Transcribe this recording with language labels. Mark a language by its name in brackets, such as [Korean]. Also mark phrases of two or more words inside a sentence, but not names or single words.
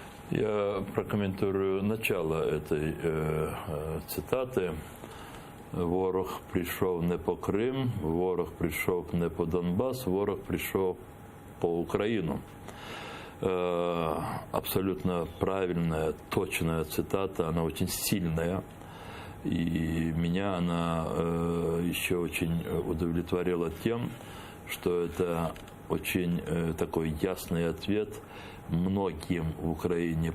[Russian] Я прокомментирую начало этой цитати. [Ukrainian] Ворог прийшов не по Крим, ворог прийшов не по Донбас, ворог прийшов по Украину. [Russian] Абсолютно правильная, точная цитата, она очень сильная. И меня она еще очень удовлетворила тем, что это очень такой ясный ответ многим в Украине